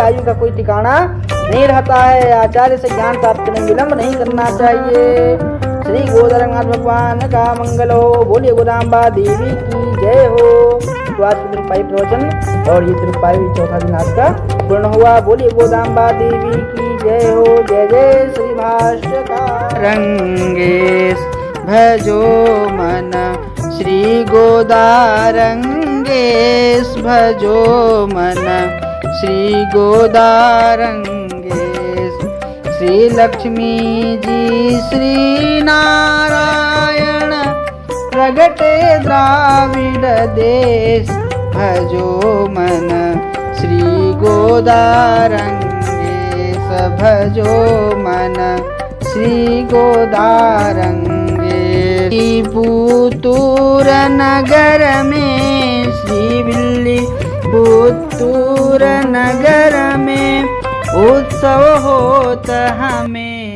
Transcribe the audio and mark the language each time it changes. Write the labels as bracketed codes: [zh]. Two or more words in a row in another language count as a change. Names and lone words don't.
[hi] आयु का कोई ठिकाना नहीं रहता है। आचार्य से ज्ञान प्राप्त करने में विलम्ब नहीं करना चाहिए। श्री गोदरनाथ भगवान का मंगल हो। बोलिए गोदाम्बा देवी की जय हो। तो आज की तिरुपाई प्रवचन और ये तिरुपाई चौथा दिन आज का पूर्ण हुआ। बोलिए गोदाम्बा देवी की जय हो। जय जय श्री भाष्यकार। रंगेश भजो मन श्री गोदारंगेश भजो मन श्री गोदारंगेश। श्री लक्ष्मी जी श्री नारायण प्रगटे द्राविड देश। भजो मन श्री गोदारंगेश भजो मन श्री गोदारंगेश। पुतूर नगर में श्री विल्ली पुतूर नगर में उत्सव होता हमें।